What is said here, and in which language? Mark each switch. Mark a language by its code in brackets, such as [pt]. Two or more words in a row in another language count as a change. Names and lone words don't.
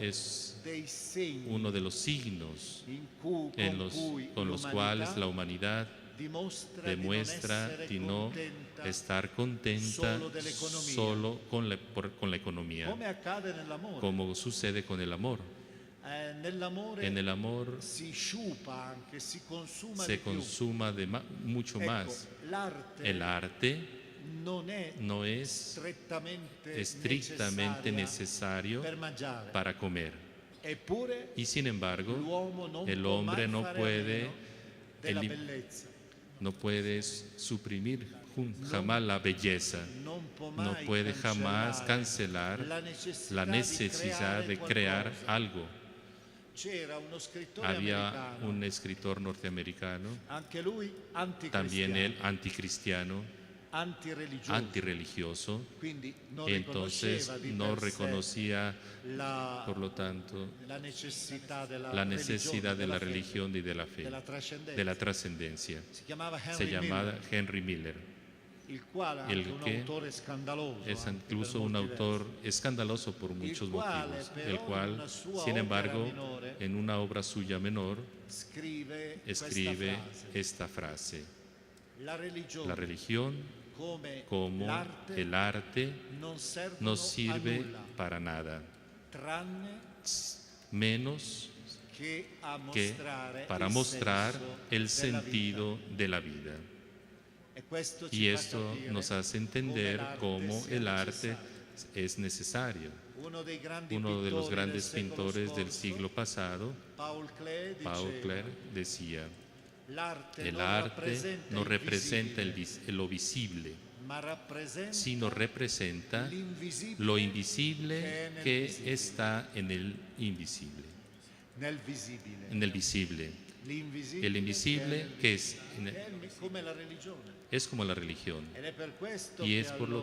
[es] es [it] dei segni [es] uno de los signos [it] con cui [es] con los cuales la humanidad [it] dimostra [es] demuestra [it] di [es] de no estar contenta solo con la economía, [it] come accade nell'amore. [es] como sucede con el amor. [it] Nell'amore [es] En el amor [it] si sciupa anche, si consuma [es] se [it] di più. [es] consuma mucho [it] Ecco, [es] más. [it] l'arte [es] El arte [it] non è [es] no es [it] strettamente [es] estrictamente [it] necessaria [es] necesario [it] per mangiare. [es] para comer. [it] Eppure [es] Y sin embargo, [it] l'uomo non [es] el [it] può [es] hombre [it] mai [es] no [it] fare a [es] puede [it] meno della [es] eli- [it] bellezza. [es] no puede suprimir jamás la belleza, [it] Non può [es] no [it] mai [es] puede jamás [it] cancellare [es] cancelar la necesidad de crear [it] qualcosa. [es] algo. [it] C'era uno scrittore [es] Había [it] americano, [es] un escritor norteamericano, [it] anche lui anticristiano, [es] también él anticristiano, antirreligioso, [it] quindi non [es] entonces [it] riconosceva di [es] no [it] per sé [es] reconocía, la, por lo tanto, la necesidad de la necesidad de la religión y de la fe, de la de la trascendencia. [it] Si chiamava [es] Se Henry llamaba Miller, Henry Miller, [it] il quale è [es] el [it] anche un [es] que [it] autore scandaloso, [es] es [it] anche per [es] incluso un [it] molti [es] autor [it] versi. [es] escandaloso por muchos [it] quale, [es] motivos, [it] però, [es] el [it] in [es] cual, [it] una sua [es] sin embargo, [it] opera minore, [es] en una obra suya menor, [it] scrive [es] escribe [it] questa frase: [es] esta frase: [it] la religione [es] la religión, [it] come [es] como [it] l'arte [es] el arte, [it] non servono [es] no [it] a [es] sirve [it] nulla, [es] para nada, [it] tranne [es] menos [it] che a [es] que [it] mostrare [es] para [it] il [es] mostrar [it] senso [es] el [it] della [es] sentido [it] vita. [es] de la vida. [it] E questo [es] Y [it] ci fa [es] esto [it] capire [es] nos hace [it] come [es] entender [it] l'arte [es] cómo [it] sia [es] el arte [it] necessaria. [es] es necesario. [it] Uno [es] Uno de los [it] pittori [es] grandes [it] del secolo [es] pintores del [it] scorso, [es] siglo pasado, [it] Paul Klee, [es] Paul [it] diceva, [es] Klee, decía: [it] l'arte [es] el [it] non [es] arte no representa [it] visibile, [es] lo visible, [it] ma rappresenta [es] sino representa [it] l'invisibile [es] lo invisible [it] nel [es] que [it] visibile. [es] está en el invisible, [it] Nel visibile. [es] en el visible. [it] L'invisibile [es] El invisible que [it] come la religione. [es] es como la religión. [it] Ed è per questo [es] Y [it] che [es] es por lo